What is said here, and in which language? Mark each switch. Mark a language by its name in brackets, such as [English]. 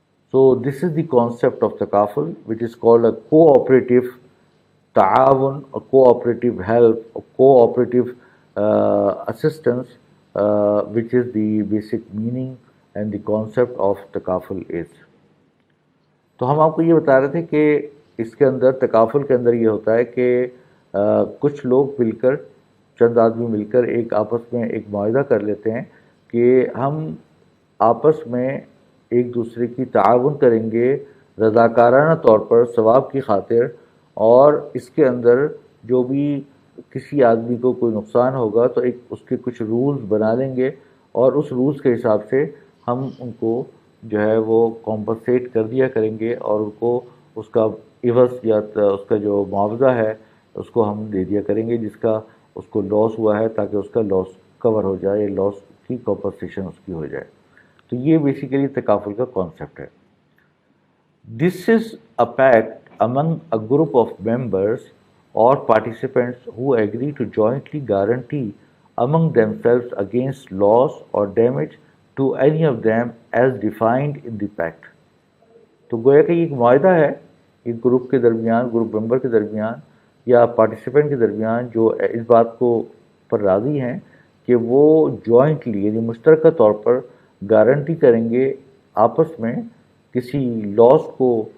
[English] So this is the concept of takaful, which is called a cooperative ta'awun, a cooperative help, a cooperative assistance, which is the basic meaning and the concept of takaful is. [Urdu] تو ہم آپ کو یہ بتا رہے تھے کہ اس کے اندر تکافل کے اندر یہ ہوتا ہے کہ کچھ لوگ مل کر، چند آدمی مل کر ایک آپس میں ایک معاہدہ کر لیتے ہیں کہ ہم آپس میں ایک دوسرے کی تعاون کریں گے رضاکارانہ طور پر ثواب کی خاطر، اور اس کے اندر جو بھی کسی آدمی کو کوئی نقصان ہوگا تو ایک اس کے کچھ رولز بنا لیں گے، اور اس رولز کے حساب سے ہم ان کو جو ہے وہ کمپنسیٹ کر دیا کریں گے، اور ان کو اس کا عوض یا اس کا جو معاوضہ ہے اس کو ہم دے دیا کریں گے جس کا اس کو لاس ہوا ہے، تاکہ اس کا لاس کور ہو جائے، لاس کی کمپنسیشن اس کی ہو جائے. تو یہ بیسیکلی تکافل کا کانسیپٹ ہے. [English] This is a pact among a group of members or participants who agree to jointly guarantee among themselves against loss or damage to any of them as defined in the pact. [Urdu] تو گویا کہ یہ ایک معاہدہ ہے ایک گروپ کے درمیان، گروپ ممبر کے درمیان یا پارٹیسپینٹ کے درمیان، جو اس بات کو پر راضی ہیں کہ وہ جوائنٹلی یعنی مشترکہ طور پر گارنٹی کریں گے آپس میں کسی لاس کو